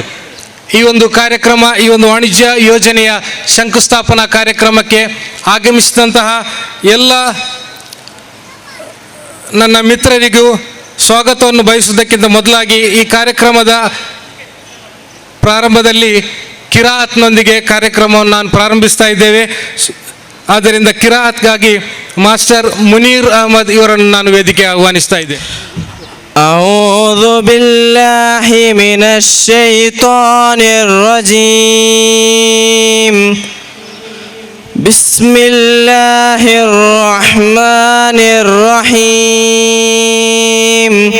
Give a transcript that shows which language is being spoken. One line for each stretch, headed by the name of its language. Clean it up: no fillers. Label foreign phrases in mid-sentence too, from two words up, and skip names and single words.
Kannada: ಈ ಒಂದು ಕಾರ್ಯಕ್ರಮ, ಈ ಒಂದು ವಾಣಿಜ್ಯ ಯೋಜನೆಯ ಶಂಕುಸ್ಥಾಪನಾ ಕಾರ್ಯಕ್ರಮಕ್ಕೆ ಆಗಮಿಸಿದಂತಹ ಎಲ್ಲ ನನ್ನ ಮಿತ್ರರಿಗೂ ಸ್ವಾಗತವನ್ನು ಬಯಸುವುದಕ್ಕಿಂತ ಮೊದಲಾಗಿ ಈ ಕಾರ್ಯಕ್ರಮದ ಪ್ರಾರಂಭದಲ್ಲಿ ಕಿರಾಅತ್ನೊಂದಿಗೆ ಕಾರ್ಯಕ್ರಮವನ್ನು ನಾನು ಪ್ರಾರಂಭಿಸ್ತಾ ಇದ್ದೇವೆ. ಆದ್ದರಿಂದ ಕಿರಾಅತ್ಗಾಗಿ ಮಾಸ್ಟರ್ ಮುನೀರ್ ಅಹಮದ್ ಇವರನ್ನು ನಾನು ವೇದಿಕೆ ಆಹ್ವಾನಿಸ್ತಾ ಇದ್ದೆ.
Arabic: أعوذ بالله من الشيطان الرجيم. بسم الله الرحمن الرحيم.